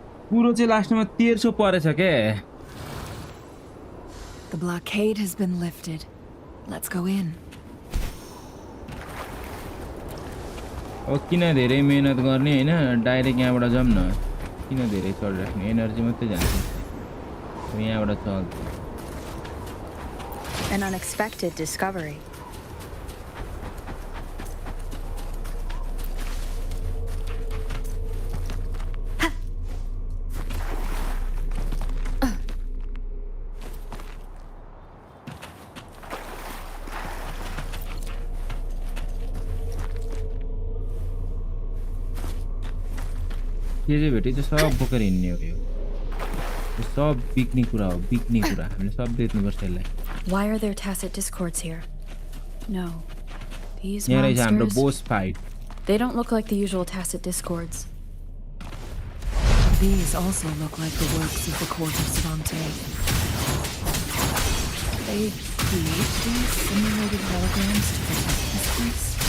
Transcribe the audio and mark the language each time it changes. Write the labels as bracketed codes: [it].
[ne] कुरो चाहिँ लास्टमा 1300 परेछ के [en] The blockade has been lifted. Let's go in. [ne] अब किन धेरै मेहनत गर्ने हैन डाइरेक्ट यहाँबाट जाम न किन धेरै चढिराख्ने एनर्जी मात्रै जान्छ अब यहाँबाट चल्छ [en] An unexpected discovery. [ne] के चाहिँ भेट्यो त्यो सब बोकेर हिँड्ने हो यो सब बिक्ने कुरा हो बिक्ने कुरा हामीले सब बेच्नुपर्छ यसलाई [en] Why are there tacit discords here? No. These [ne] यहाँ रहेछ हाम्रो [en] monsters, boss fight they don't look like the usual tacit discords. These also look like the works of the court of Savante. They create these simulated holograms to protect this place.